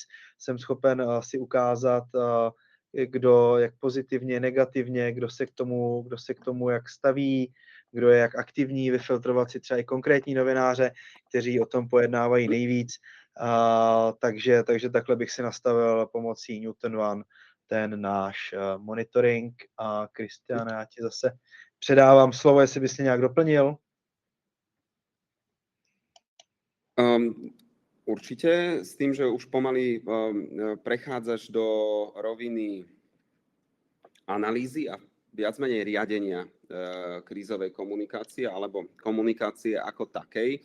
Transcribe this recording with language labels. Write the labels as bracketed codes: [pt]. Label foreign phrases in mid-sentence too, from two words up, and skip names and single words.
[cs] Jsem schopen si ukázat, kdo jak pozitivně, negativně, kdo se k tomu jak staví, kdo je jak aktivní, vyfiltrovat si třeba i konkrétní novináře, kteří o tom pojednávají nejvíc. Takže takhle bych si nastavil pomocí Newton One ten náš monitoring. A Kristiáne, já ti zase předávám slovo, jestli bys nějak doplnil. [sk] Určite, s tým, že už pomaly prechádzaš do roviny analýzy a viac menej riadenia krízovej komunikácie alebo komunikácie ako takej.